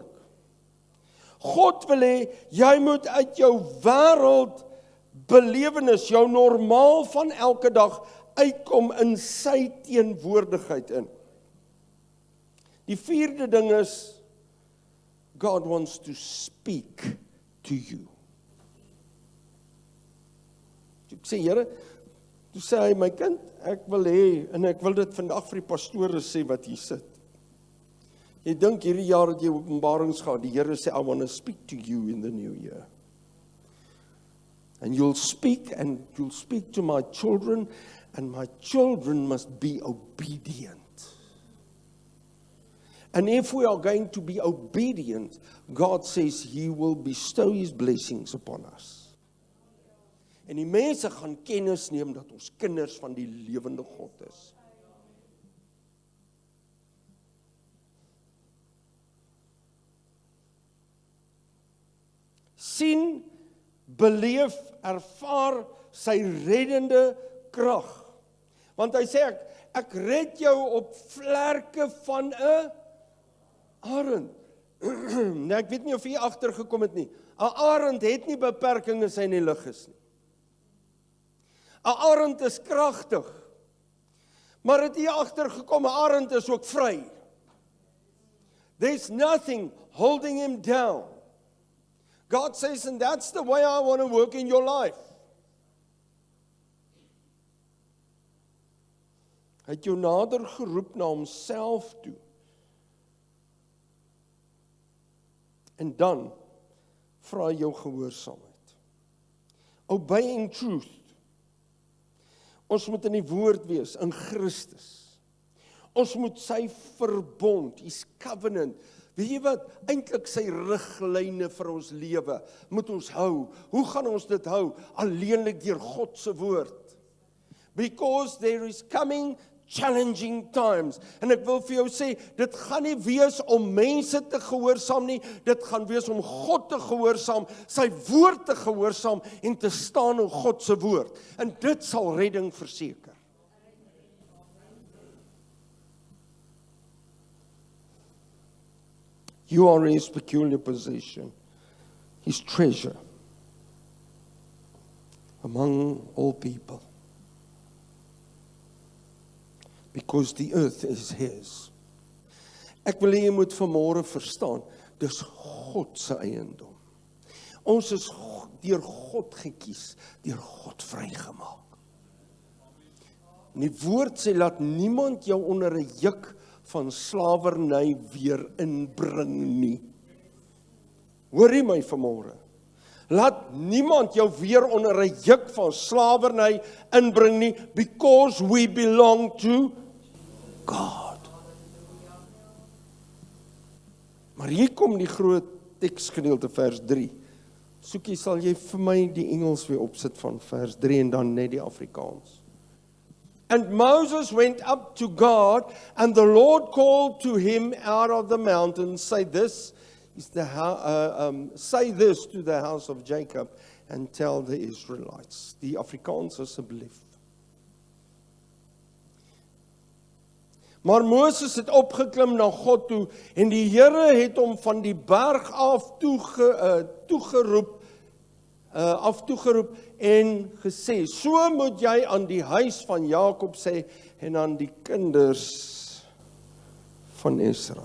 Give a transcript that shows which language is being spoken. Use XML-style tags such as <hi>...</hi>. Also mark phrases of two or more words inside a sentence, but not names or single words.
<af>God wil hê, jy moet uit jou wêreld belewenis, jou normaal van elke dag, uitkom in sy teenwoordigheid in. Die vierde ding is,</af> <en>God wants to speak to you.</en> <af>Ek sê, Here, toe sê hy, my kind, ek wil hê, en ek wil dit vandag vir die pastore sê wat hier sit. Jy dink hierdie jaar het jy openbarings gehad, die Here sê,</af> <en>I want to speak to you in the new year. And you'll speak to my children, and my children must be obedient. And if we are going to be obedient, God says He will bestow His blessings upon us.</en> <af>En die mense gaan kennis neem dat ons kinders van die lewende God is. Sien, beleef, ervaar sy reddende krag. Want hy sê ek red jou op vlerke van 'n arend. Nou, ek weet nie of jy agtergekom het nie. 'n Arend het nie beperkings as hy in die lug is nie. 'n Arend is kragtig. Maar het jy agtergekom, 'n arend is ook vry.</af> <en>There's nothing holding him down. God says, and that's the way I want to work in your life.</en> <af>Hy het jou nader geroep na homself toe. En dan vra hy jou gehoorsaamheid.</af> <en>Obey in truth.</en> <af>Ons moet in die woord wees, in Christus. Ons moet sy verbond,</af> <en>his covenant,</en> <af>weet jy wat, eintlik sy riglyne vir ons lewe, moet ons hou. Hoe gaan ons dit hou? Alleenlik deur God se woord.</af> <en>Because there is coming challenging times.</en> <af>En ek wil vir jou sê, dit gaan nie wees om mense te gehoorsaam nie, dit gaan wees om God te gehoorsaam, sy woord te gehoorsaam en te staan op God se woord. En dit sal redding verseker.</af> <en>You are his peculiar possession, his treasure among all people. Because the earth is his.</en> <af>Ek wil hê jy moet vanmôre verstaan, dis God se eiendom. Ons is deur God gekies, deur God vrygemaak. En die woord sê, laat niemand jou onder 'n juk van slawerny weer inbring nie. Hoor jy my vanmôre? Laat niemand jou weer onder 'n juk van slawerny inbring nie,</af> <en>because we belong to God.</en> <af>Maar hier kom die groot teksgedeelte, vers 3. Soekie, sal jy vir my die Engels weer opsit van vers 3 en dan net die Afrikaans.</af> <en>And Moses went up to God, and the Lord called to him out of the mountain, say this to the house of Jacob, and tell the Israelites.</en> <af>Die Afrikaans asseblief. Maar Moses het opgeklim na God toe, en die Here het hom van die berg af toegeroep en gesê, so moet jy aan die huis van Jakob sê, en aan die kinders van Israel.</af>